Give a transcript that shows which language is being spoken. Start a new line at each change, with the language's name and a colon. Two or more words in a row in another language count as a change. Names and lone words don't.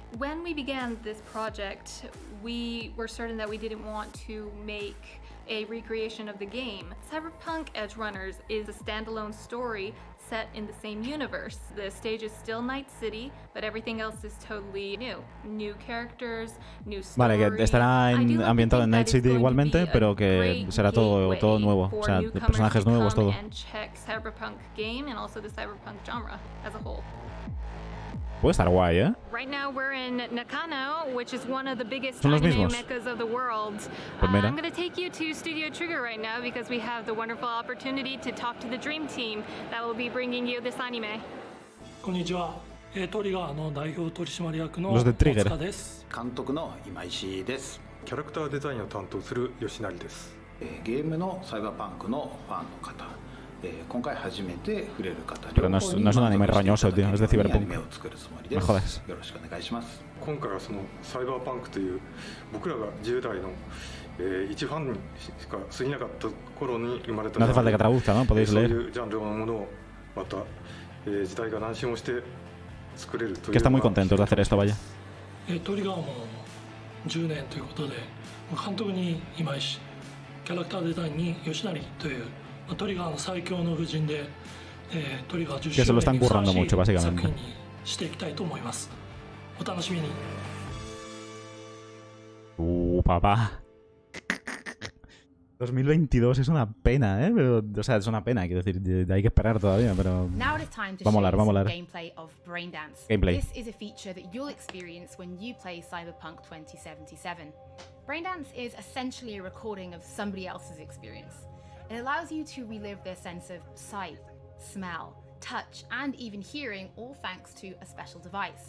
English: When we began this project, we were certain that we didn't want to make a recreation of the game. Cyberpunk Edgerunners is a standalone story set in the same universe. The stage is still Night City, but everything else is totally new. New characters, new story.
Spanish: Vale, que estará ambientado en Night City igualmente, pero que será todo nuevo. O sea, personajes nuevos, todo.
English: And check Cyberpunk game and also the Cyberpunk genre as a whole.
Spanish: Puede estar guay, ¿eh?
English: Right now we're in Nakano, which is one of the biggest
Spanish: Son los anime mismos.
English: meccas of the world.
Spanish: Pues mira.
English: I'm going to take you to Studio Trigger right now because we have the wonderful opportunity to talk to the dream team that will be bringing you this anime.
Japanese: こんにちは。トリガーの代表取締役の
Spanish: Los de
Japanese: 大 Trigger 塚です。監督の今石です。キャラクターデザインを担当する吉成です。ゲームのサイバーパンクのファンの方、今回初めて触れる方、
Spanish: Pero no es un anime roñoso, tío, es de Cyberpunk.
Japanese: アニメを作るつもりで
Spanish: Me
Japanese: す。
Spanish: jodas.
Japanese: よろしくお願いします。今回はそのサイバーパンクという僕らが10代の、一ファンにしか過ぎなかった頃に生まれた
Spanish: No hace falta que traduzca, ¿no? Podéis
Japanese: そうい
Spanish: leer.
Japanese: うジャンルのものをまた、時代が何周もして作れるという
Spanish: Que están muy contentos de hacer esto, vaya.
Japanese: トリガーも10年ということで、監督に今石、キャラクターデザインに吉成というトリガーの最強の布陣で、トリガー10
Spanish: Que se
Japanese: 周
Spanish: lo
Japanese: 年
Spanish: están
Japanese: にふさわ
Spanish: currando
Japanese: しい
Spanish: mucho,
Japanese: 作
Spanish: básicamente.
Japanese: 品にしていきたいと思います。お楽しみに。
Spanish: Papá. 2022 es una pena, ¿eh? Pero, o sea, es una pena, quiero decir, hay que esperar todavía, pero...
English: Now it is time to
Spanish: Va a molar,
English: show
Spanish: va a
English: you some
Spanish: molar.
English: gameplay of Braindance. Gameplay. This is a feature that you'll experience when you play Cyberpunk 2077. Braindance is essentially a recording of somebody else's experience. It allows you to relive their sense of sight, smell, touch, and even hearing, all thanks to a special device.